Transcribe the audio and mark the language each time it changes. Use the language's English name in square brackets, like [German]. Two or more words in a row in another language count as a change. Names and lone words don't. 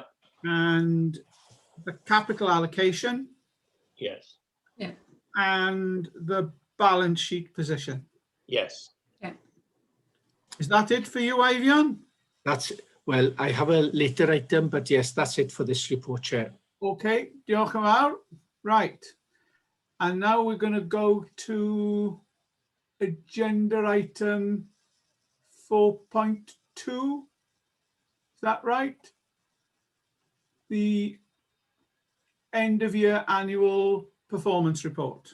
[English] And the capital allocation. Yes. Yeah. And the balance sheet position. Yes. Yeah. Is that it for you, Eifion? That's, well, I have a later item, but yes, that's it for this report, Chair. [Welsh] Okay, diolch yn fawr. [English] Right. And now we're going to go to agenda item 4.2. Is that right? The end of year annual performance report.